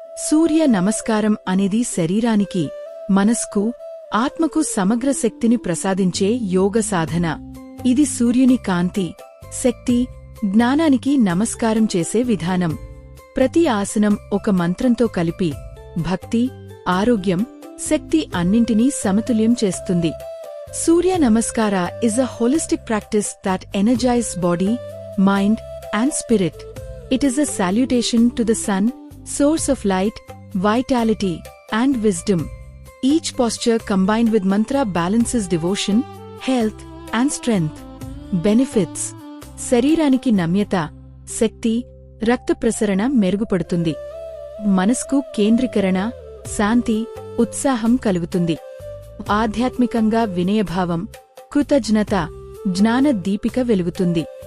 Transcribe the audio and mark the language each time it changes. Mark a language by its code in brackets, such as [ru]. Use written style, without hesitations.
[te] సూర్య నమస్కారం అనేది శరీరానికి, మనస్కు, ఆత్మకు సమగ్ర శక్తిని ప్రసాదించే యోగ సాధన. ఇది సూర్యుని కాంతి, శక్తి, జ్ఞానానికి నమస్కారం చేసే విధానం. ప్రతి ఆసనం ఒక మంత్రంతో కలిపి భక్తి, ఆరోగ్యం, శక్తి అన్నింటినీ సమతుల్యం చేస్తుంది. [en] Surya Namaskara is a holistic practice that energizes body, mind, and spirit. It is a salutation to the sun, source of light, vitality, and wisdom. Each posture combined with mantra balances devotion, health, and strength. [te] Benefits: శరీరానికి నమ్యత, శక్తి, రక్త ప్రసరణ మెరుగుపడుతుంది. మనస్కు కేంద్రీకరణ, శాంతి, ఉత్సాహం కలుగుతుంది. ఆధ్యాత్మికంగా వినయభావం, కృతజ్ఞత, జ్ఞాన దీపిక వెలుగుతుంది.